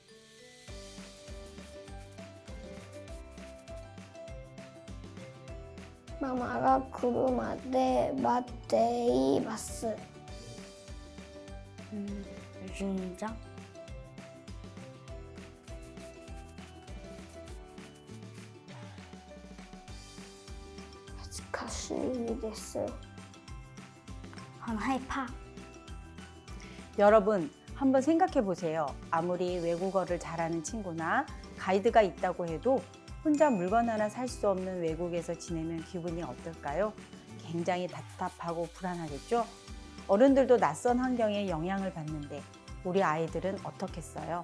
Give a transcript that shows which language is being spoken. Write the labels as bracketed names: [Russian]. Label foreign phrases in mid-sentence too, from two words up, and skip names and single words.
[Japanese] ママが来るまで待っています。緊張。恥ずかしいです。 [Chinese] 很害怕。 [Korean] 여러분, 한번 생각해 보세요. 아무리 외국어를 잘하는 친구나 가이드가 있다고 해도 혼자 물건 하나 살 수 없는 외국에서 지내면 기분이 어떨까요? 굉장히 답답하고 불안하겠죠? 어른들도 낯선 환경에 영향을 받는데 우리 아이들은 어떻겠어요?